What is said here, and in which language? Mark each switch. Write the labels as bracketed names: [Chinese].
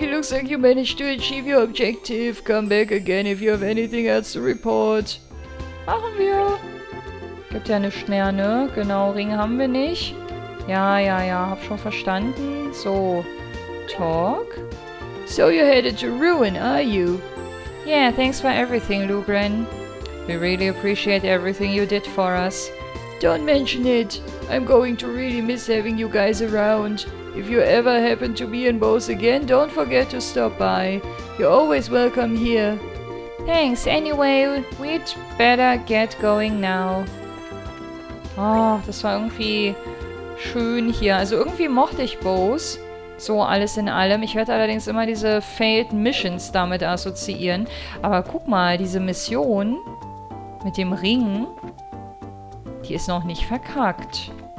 [English] It looks like you managed to achieve your objective. Come back again if you have anything else to report. [German] Machen wir. Gibt ja nichts mehr, ne? Genau, Ring haben wir nicht. Ja, hab schon verstanden. [English] So, talk. So you're headed to Ruin, are you? Yeah, thanks for everything, Lugren. We really appreciate everything you did for us. Don't mention it. I'm going to really miss having you guys around. If you ever happen to be in Bows again, don't forget to stop by. You're always welcome here. Thanks. Anyway, we'd better get going now. [German] Oh, das war irgendwie schön hier. Also irgendwie mochte ich Bows. So alles in allem. Ich werde allerdings immer diese Failed Missions damit assoziieren. Aber guck mal, diese Mission mit dem Ring, die ist noch nicht verkackt.